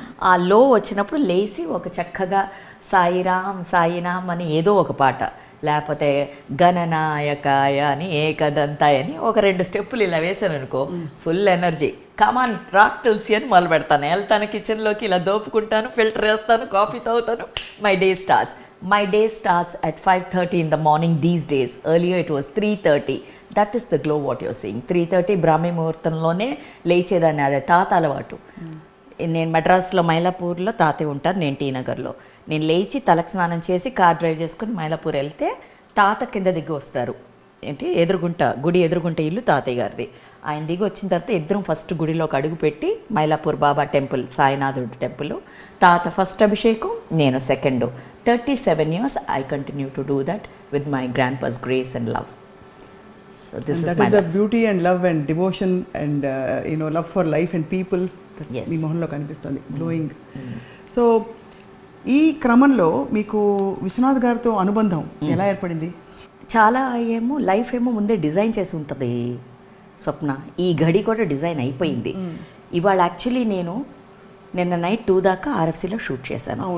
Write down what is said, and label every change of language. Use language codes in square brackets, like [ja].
[te] ఆ లో వచ్చినప్పుడు లేచి ఒక చక్కగా సాయిరామ్ సాయినామ్ అని ఏదో ఒక పాట, లేకపోతే గణనాయకాయ అని, ఏకదంతాయ అని ఒక 2 స్టెప్పులు ఇలా వేసాను అనుకో, ఫుల్ ఎనర్జీ, కమాన్ రాక్ తులసి అని మొదలు పెడతాను. వెళ్తాను కిచెన్లోకి, ఇలా దోపుకుంటాను, ఫిల్టర్ వేస్తాను, కాఫీ తాగుతాను, [en] My day starts at 5:30 in the morning these days. Earlier it was 3:30. That is the glow what you're seeing. [te] 3:30 బ్రాహ్మీ ముహూర్తంలోనే లేచేదాన్ని, అదే తాత అలవాటు. నేను మద్రాసులో మైలాపూర్లో తాతయ్య ఉంటారు, నేను టీ నగర్లో. నేను లేచి తలకు స్నానం చేసి కార్ డ్రైవ్ చేసుకుని మైలాపూర్ వెళ్తే తాత కింద దిగి వస్తారు. ఏంటి ఎదురుగుంట గుడి ఎదురుగుంట ఇల్లు తాతయ్య గారిది. ఆయన దిగి వచ్చిన తర్వాత ఇద్దరం ఫస్ట్ గుడిలోకి అడుగు పెట్టి మైలాపూర్ బాబా టెంపుల్, సాయినాథుడు టెంపుల్, తాత ఫస్ట్ అభిషేకం, నేను second. [en] 37 years I continue to do that with my grandpa's grace and love. So this is my the beauty and love and devotion and love for life and people that Yes. [te] మీ మొహంలో కనిపిస్తుంది, glowing. So ఈ క్రమంలో మీకు విశ్వనాథ్ గారితో అనుబంధం ఎలా ఏర్పడింది? చాలా లైఫ్ ఏమో ముందే డిజైన్ చేసి ఉంటుంది స్వప్న. ఈ గడి కూడా డిజైన్ అయిపోయింది. ఇవాళ యాక్చువల్లీ నేను నిన్న నైట్ 2 దాకా ఆర్ఎఫ్సీలో షూట్ చేశాను.